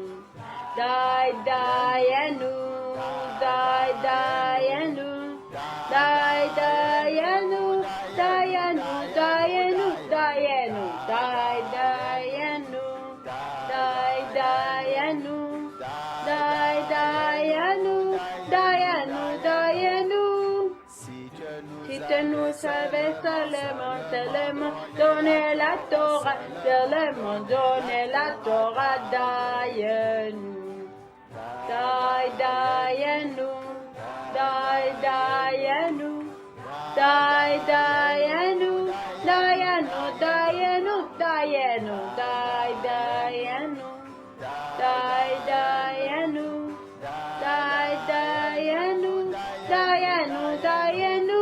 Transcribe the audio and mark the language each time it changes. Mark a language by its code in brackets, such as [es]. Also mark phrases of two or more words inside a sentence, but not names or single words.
[he] דיינו, דיינו, דיינו, דיינו, דיינו, דיינו, דיינו, דיינו, דיינו, דיינו, דיינו. [fr] Si tu nous savais seulement donner la Torah, seulement donner la Torah, Dayenu, [he] דיינו, דיינו, דיינו, דיינו, דיינו, דיינו, דיינו, דיינו, דיינו, דיינו, דיינו.